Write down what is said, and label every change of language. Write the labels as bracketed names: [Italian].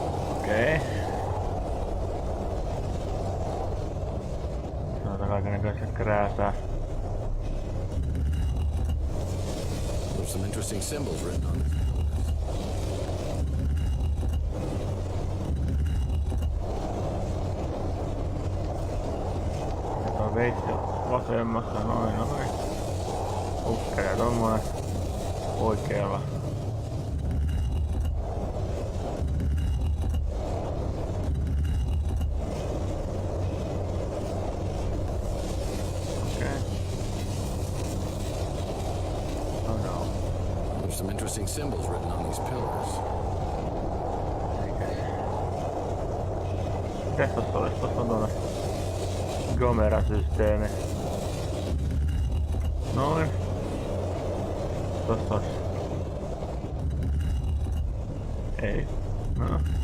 [Finnish] Okei. Sanotaan kaikennäköistä krääsää. [English] There's some interesting symbols written on these pillars. [Finnish] Tuo veitsi vasemmassa, noin. Ukkelee tommonen oikealla. Okei. [English] Oh no. There's some interesting symbols written on these pillars. [Finnish] Mitäs tossa olis? Tossa on tuonne Gomera-systeemi. Noin. Tossa olis. Ei. No.